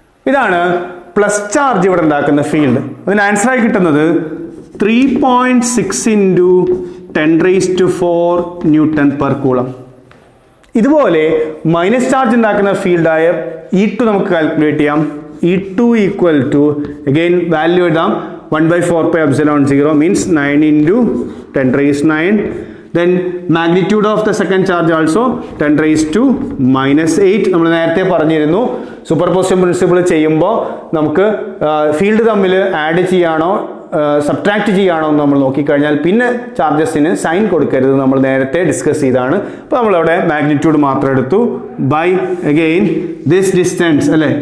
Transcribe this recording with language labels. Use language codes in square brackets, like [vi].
[ml] ഇതാണ് plus charge ഇവിടെ ഉണ്ടാക്കുന്ന ഫീൽഡ്. അതിന് ആൻസറായി കിട്ടുന്നത് 3.6 × 10⁻⁴ ന്യൂട്ടൺ പെർ കൂളം. ഇതുപോലെ മൈനസ് ചാർജ് ഉണ്ടാക്കുന്ന ഫീൽഡായ E2 നമുക്ക് കാൽക്കുലേറ്റ് ചെയ്യാം. E2 equal to again value ഇടാം, 1/4πε0 means 9 × 10⁻⁹. [en] then magnitude of the second charge also 10⁻⁻8. [ml] നമ്മൾ നേരത്തെ പറഞ്ഞിരുന്നു സൂപ്പർപോസിഷൻ പ്രിൻസിപ്പിൾ ചെയ്യുമ്പോൾ നമുക്ക് ഫീൽഡ് തമ്മിൽ ആഡ് ചെയ്യാണോ സബ്ട്രാക്ട് ചെയ്യാണോ എന്ന് നമ്മൾ നോക്കിക്കഴിഞ്ഞാൽ പിന്നെ ചാർജസിന് സൈൻ കൊടുക്കരുത്, നമ്മൾ നേരത്തെ ഡിസ്കസ് ചെയ്താണ്. അപ്പോൾ നമ്മളവിടെ മാഗ്നിറ്റ്യൂഡ് മാത്രം എടുത്തു ബൈ അഗെയിൻ ദിസ് ഡിസ്റ്റൻസ് അല്ലേ.